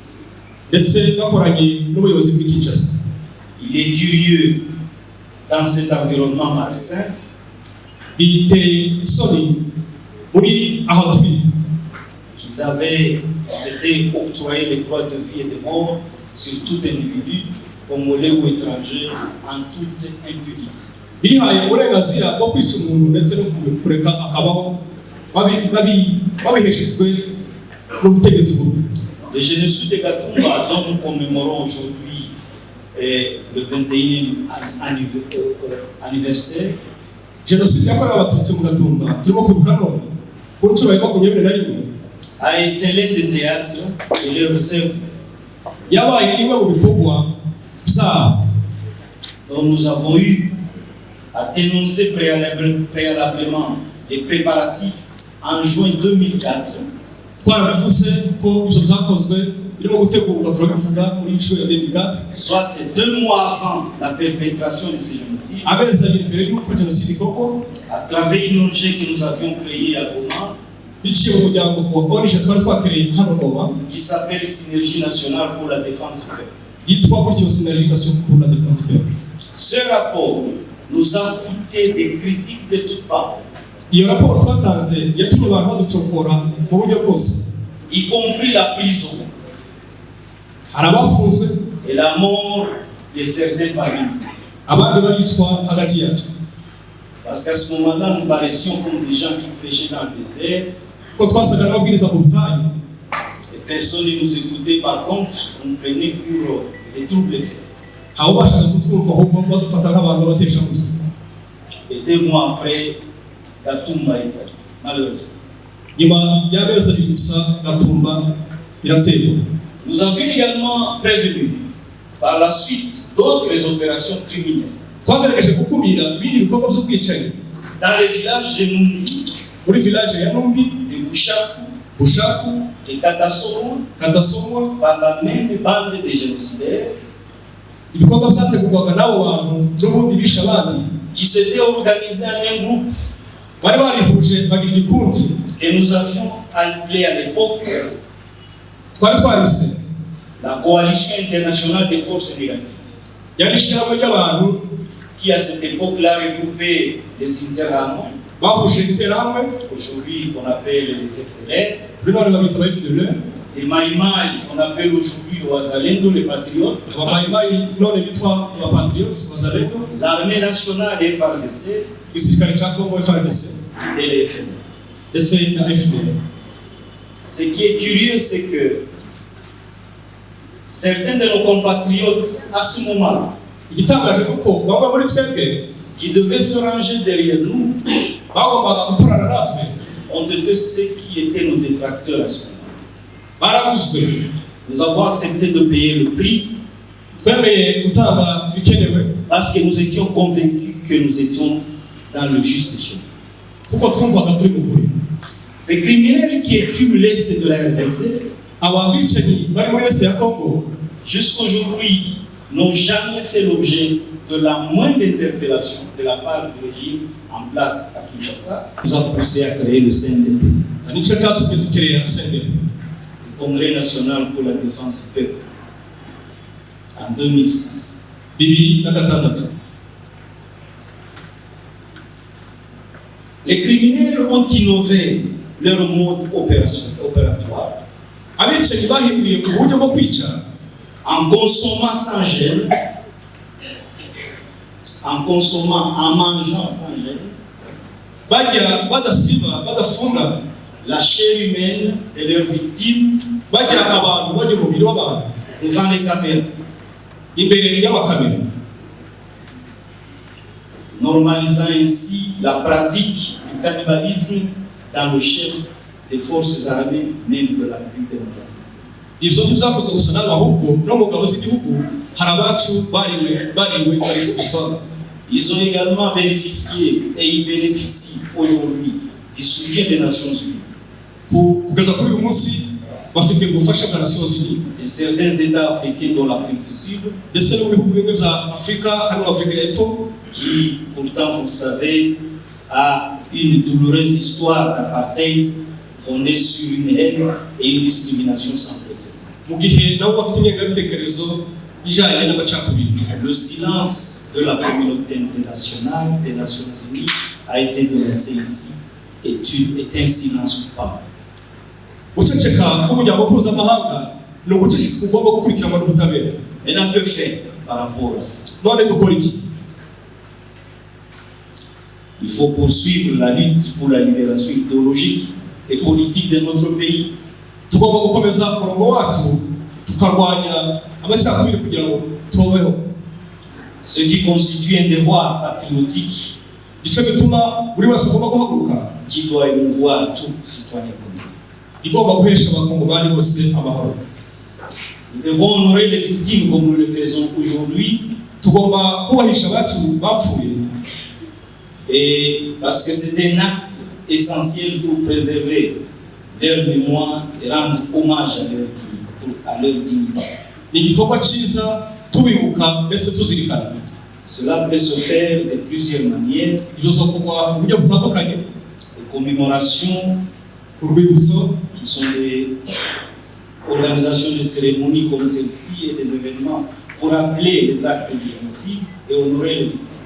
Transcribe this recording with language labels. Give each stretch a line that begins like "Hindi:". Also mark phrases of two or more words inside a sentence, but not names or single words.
French: Il est curieux dans cet environnement malsain s'était octroyé les droits de vie et de mort sur tout individu Congolais ou étrangers, en toute impunité.
Kinyarwanda: bihaye uburenganzira bwo kwica umuntu ndetse no kureka akabaho babiheshejwe n'ubutegetsi bubi.
French: Le génocide de Gatumba, dont nous commémorons aujourd'hui le 21e anniversaire,
Kinyarwanda: jenoside yakorewe abatutsi mu Gatumba turimo kwibuka none ku nshuro ya 21
French: a été l'un des théâtres et leurs œuvres
Kinyarwanda: yabaye imwe mu bikorwa byabo
French: dont nous avons eu à dénoncer préalablement les préparatifs en juin 2004.
Kinyarwanda: twarabivuze ko ibyo byakozwe birimo gutegurwa turabivuga muri inshuro ya 2004,
French: soit 2 mois avant la perpétration de ces génocides,
Kinyarwanda: amezi abiri mbere y'uko jenoside ikorwa,
French: à travers une ONG que nous avions créée à Goma,
Kinyarwanda: biciye mu muryango wa ONG twari twakereye hano Goma
French: qui s'appelle Synergie nationale pour la défense du peuple.
Kinyarwanda: yitwa gutyo Synergie nationale pour la défense du peuple.
French: Ce rapport nous a coûté des critiques de toutes parts,
Kinyarwanda: iyo raporo twatanze yatumye abantu baducokora mu buryo bwose,
French: y compris la prison
Kinyarwanda: hari abafunzwe
French: et la mort de certains parmi nous.
Kinyarwanda: abandi baricwa hagati yacu,
French: Parce qu'à ce moment-là, nous paraissions comme des gens qui prêchaient dans le désert.
Kinyarwanda: ko twasaga n'ababwiriza mu butayu,
French: Et personne ne nous écoutait. Par contre, on nous prenait pour des troubles faits.
Kinyarwanda: abo bashaka kutwumva ahubwo badufata nk'abantu batesha umutwe.
French: Et 2 mois après, Gatumba est arrivé, malheureusement.
Kinyarwanda: nyuma y'amezi abiri gusa Gatumba iraterwa.
French: Nous avions également prévenu par la suite d'autres opérations criminelles
Kinyarwanda: Twagaragaje gukumira ibindi bikorwa by'ubwicanyi
French: dans les villages de Numbi,
Kinyarwanda: muri village ya Numbi,
French: de Bouchakou,
Kinyarwanda: Bushaku,
French: de Katasoro,
Kinyarwanda: Kadasomwa.
French: par la même bande de génocidaires
Kinyarwanda: Ibikorwa byategurwaga n'abo bantu n'ubundi bishe abandi
French: qui s'étaient organisés en un groupe
Kinyarwanda: bari barihuje bagira igikundi
French: que nous avions appelé à l'époque
Kinyarwanda: twari twarise
French: la Coalition internationale des forces négatives,
Kinyarwanda: yari ishyirahamwe ry'abantu
French: qui à cette époque-là regroupait les Interahamwe,
Kinyarwanda: bahuje interahamwe,
French: aujourd'hui qu'on appelle les FDLR,
Kinyarwanda: kuri none babita aba FDLR,
French: les Maïmaï qu'on appelle aujourd'hui les Wazalendo, les Patriotes,
Kinyarwanda: abamayimayi none bitwa aba Patriots, Wazalendo,
French: l'armée nationale des FARDC
Kinyarwanda: igisirikare cya Congo FARDC
French: et les FNL.
Kinyarwanda: ndetse na FDLR.
French: Ce qui est curieux, c'est que certains de nos compatriotes, à ce moment-là,
Kinyarwanda: Igitangaje nuko bamwe muri twebwe
French: qui devaient se ranger derrière nous,
Kinyarwanda: bagombaga gukorana natwe
French: ont été ceux qui étaient nos détracteurs à ce moment-là.
Kinyarwanda: baraguzwe.
French: Nous avons accepté de payer le prix
Kinyarwanda: Twemeye gutanga ibikenewe
French: parce que nous étions convaincus que nous étions dans le juste chemin.
Kinyarwanda: kuko twumvaga turi mu kuri.
French: Ces criminels qui écument l'Est de la RDC,
Kinyarwanda: Aba bicanyi bari muri Est ya Congo
French: jusqu'aujourd'hui, n'ont jamais fait l'objet de la moindre interpellation de la part du régime en place à Kinshasa, nous a poussé à créer le CNDP,
Kinyarwanda: nicyo cyatumye dukereye CNDP,
French: le Congrès national pour la défense du peuple, en 2006.
Kinyarwanda: 2006.
French: Les criminels ont innové leur mode opératoire
Kinyarwanda: Abicanyi bahinduye uburyo bwo kwica
French: en consommant sans gêne, en mangeant sans gêne,
Kinyarwanda: bajya badasiba badafunga
French: la chair humaine de leurs victimes
Kinyarwanda: bajya abantu bajya mu mubiri w'abantu
French: devant les caméras,
Kinyarwanda: imbere y'amakamera,
French: normalisant ainsi la pratique du cannibalisme dans le chef des forces armées même de la République démocratique.
Kinyarwanda: ibyo byakozwe gusa n'abahubwo no mu ngabo z'igihugu hari abacu bariwe barishwe.
French: Ils ont également bénéficié et ils bénéficient aujourd'hui du soutien des Nations Unies,
Kinyarwanda: kugeza kuri uyu munsi bafite ubufasha bwa Nations Unies
French: de certains États africains dont l'Afrique du Sud,
Kinyarwanda: ndetse no mu bihugu bimwe bya Afurika harimo Afurika y'Epfo,
French: qui pourtant, vous le savez, a une douloureuse histoire d'apartheid fondée sur une haine et une discrimination sans précédent.
Kinyarwanda: mu gihe nabo bafite ingengabitekerezo ijyanye n'amacakubiri.
French: Le silence de la communauté internationale des Nations Unies a été dénoncé ici est un silence coupable.
Kinyarwanda: Guceceka k'umuryango mpuzamahanga ni uguceceka ugomba gukurikiranwa n'ubutabera.
French: Maintenant, que faire? par rapport à ça?
Kinyarwanda: none dukora iki?
French: Il faut poursuivre la lutte pour la libération idéologique et politique de notre pays.
Kinyarwanda: Tugomba gukomeza umurongo wacu tukarwanya amacakubiri kugira ngo tubeho.
French: Ce qui constitue un devoir patriotique
Kinyarwanda: Icyo bituma buri wese agomba guhaguruka,
French: qui doit émouvoir tout citoyen commun.
Kinyarwanda: igomba guhesha abakongomani bose amahoro.
French: Nous devons honorer les victimes comme nous le faisons aujourd'hui,
Kinyarwanda: Tugomba kubahisha abacu bapfuye,
French: et parce que c'est un acte essentiel pour préserver leur mémoire et rendre hommage à leur dignité.
Kinyarwanda: ni igikorwa cyiza tubibuka ndetse tuzirikana.
French: Cela peut se faire de plusieurs manières.
Kinyarwanda: Ibyo zokorwa mu buryo butandukanye.
French: Des commémorations,
Kinyarwanda: Urwibutso,
French: qui sont des organisations de cérémonies comme celle-ci et des événements pour rappeler les actes du génocide et honorer les victimes.